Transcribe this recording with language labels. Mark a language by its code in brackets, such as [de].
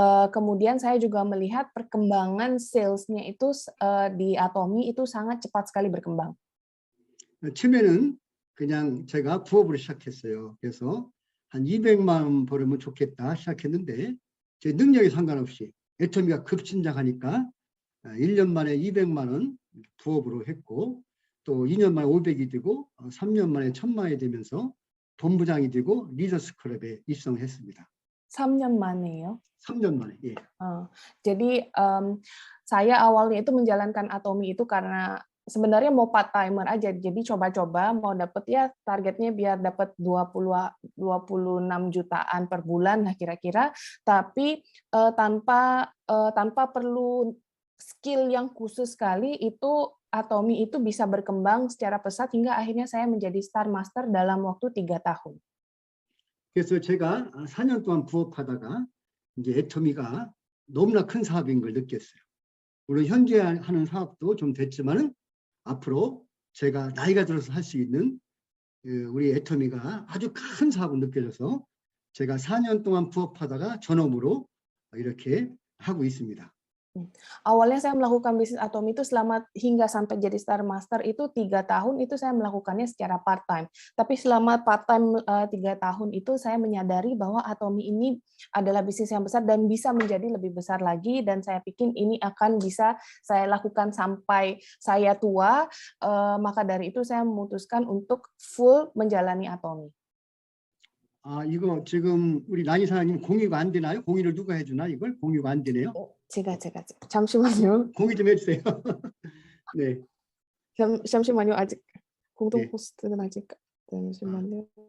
[id] Kemudian saya juga melihat perkembangan sales-nya itu di Atomy itu sangat cepat sekali berkembang. [ko] 처음에는 그냥 제가 부업으로 시작했어요. 그래서 한 200만 원 벌으면 좋겠다 시작했는데 제 능력에 상관없이 애터미가 급신장하니까 1년 만에 200만 원 부업으로 했고 또 2년 만에 500이 되고 3년 만에 1000만이 되면서 본부장이 되고 리더스 클럽에 입성했습니다. 3년 만에요? 3년 만에. 예. [id] Jadi saya awalnya itu menjalankan Atomy itu karena sebenarnya mau part timer aja, jadi coba-coba mau dapat ya targetnya biar dapat 26 jutaan per bulan lah kira-kira, tapi tanpa perlu skill yang khusus sekali itu Atomy itu bisa berkembang secara pesat hingga akhirnya saya menjadi Star Master dalam waktu 3 tahun. [ko] 그래서 제가 4년 동안 부업하다가 이제 애터미가 너무나 큰 사업인 걸 느꼈어요. 물론 현재 하는 사업도 좀 됐지만은 앞으로 제가 나이가 들어서 할 수 있는 우리 애터미가 아주 큰 사업을 느껴져서 제가 4년 동안 부업하다가 전업으로 이렇게 하고 있습니다. [id] Awalnya saya melakukan bisnis Atomy itu hingga sampai jadi Star Master itu 3 tahun itu saya melakukannya secara part time. Tapi selama part time 3 tahun itu saya menyadari bahwa Atomy ini adalah bisnis yang besar dan bisa menjadi lebih besar lagi, dan saya pikir ini akan bisa saya lakukan sampai saya tua. Maka dari itu saya memutuskan untuk full menjalani Atomy. [ko] 이거 지금 우리 라니 사장님 공유가 안 되나요? 공유를 누가 해주나 이걸? 공유가 안 되네요. 제가 잠시만요. 공유 좀 해주세요. 네. 잠시만요. 아직 공동 네. 호스트는 아직 잠시만요.